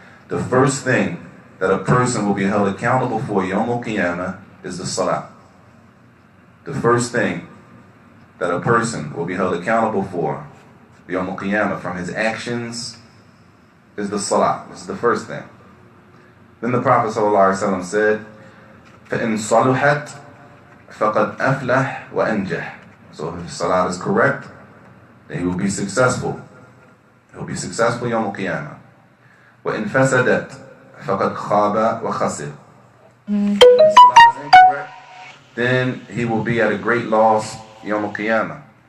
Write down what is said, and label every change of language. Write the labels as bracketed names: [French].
[English] The first thing that a person will be held accountable for [Arabic] يوم القيامة [English] is the salat. The first thing that a person will be held accountable for [Arabic] يوم القيامة [English] from his actions is the salat. This is the first thing. Then the Prophet ﷺ said, [Arabic] فَإِن صَلُحَتْ فَقَدْ أَفْلَحْ وَأَنْجَحْ. [English] So if his salat is correct, then he will be successful. He will be successful [Arabic] يوم القيامة. وَإِن فَسَدَتْ فَقَدْ خَابَ وَخَسِرْ. [English] If his salat is incorrect, then he will be at a great loss [Arabic] يوم القيامة.